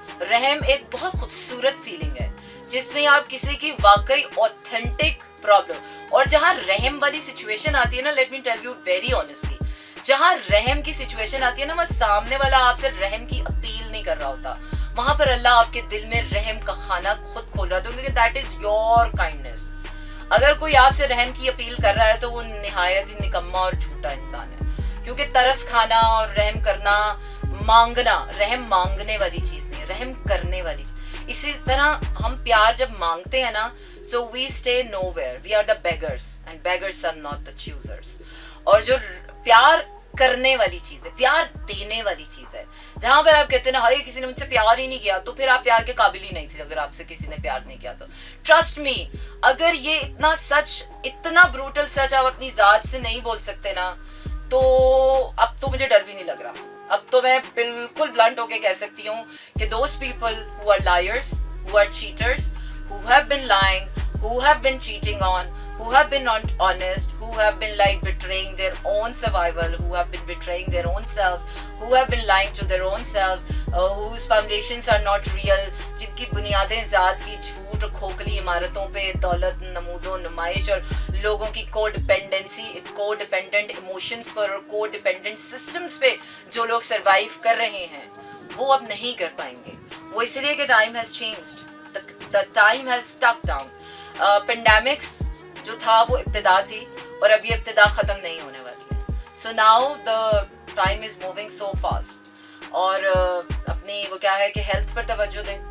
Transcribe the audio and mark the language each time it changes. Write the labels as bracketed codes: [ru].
[ur] رحم ایک بہت خوبصورت فیلنگ ہے جس میں آپ کسی کی واقعی اوتھینٹک پرابلم, اور جہاں رحم والی سچویشن آتی ہے نا, [en] let me tell you very honestly, [ur] جہاں رحم کی سچویشن آتی ہے نا, وہ سامنے والا آپ سے رحم کی اپیل نہیں کر رہا ہوتا, وہاں پر اللہ آپ کے دل میں رحم کا خانہ خود کھول رہا ہوتا, کیونکہ [en] That is your kindness. [ur] اگر کوئی آپ سے رحم کی اپیل کر رہا ہے تو وہ نہایت ہی نکما اور جھوٹا انسان ہے, کیونکہ ترس کھانا اور رحم کرنا, مانگنا, رحم مانگنے والی چیز نہیں, رحم کرنے والی. اسی طرح ہم پیار جب مانگتے ہیں نا, [en] so we stay nowhere, we are the beggars and beggars are not the choosers. [ur] اور جو پیار کرنے والی چیز ہے, پیار دینے والی چیز ہے, جہاں پر آپ کہتے ہیں نا ہائے کسی نے مجھ سے پیار ہی نہیں کیا, تو پھر آپ پیار کے قابل ہی نہیں تھے. اگر آپ سے کسی نے پیار نہیں کیا تو ٹرسٹ می, اگر یہ اتنا سچ, اتنا بروٹل سچ آپ اپنی ذات سے نہیں بول سکتے نا, تو اب تو مجھے ڈر بھی نہیں لگ رہا. اب تو میں بالکل بلنٹ ہو کے کہہ سکتی ہوں کہ [en] those people who are liars, who are cheaters, who have been lying, who have been cheating on, who have been not honest, who have been like betraying their own survival, who have been betraying their own selves, who have been lying to their own selves, whose foundations are not real, [ur] جن کی بنیادیں ذات کی جھوٹ, کھوکھلی عمارتوں پہ, دولت, نمود و نمائش, اور لوگوں کی کو ڈیپینڈنٹ ایموشنز پر اور کو ڈیپینڈنٹ سسٹمز پہ جو لوگ سروائیو کر رہے ہیں, وہ اب نہیں کر پائیں گے. وہ اس لیے کہ [en] Time has changed, the time has stuck down. [ur] Pandemics جو تھا وہ ابتدا تھی, اور اب یہ ابتدا ختم نہیں ہونے والی ہے. [en] So now the time is moving so fast. [ur] اور اپنی وہ کیا ہے کہ ہیلتھ پر توجہ دیں.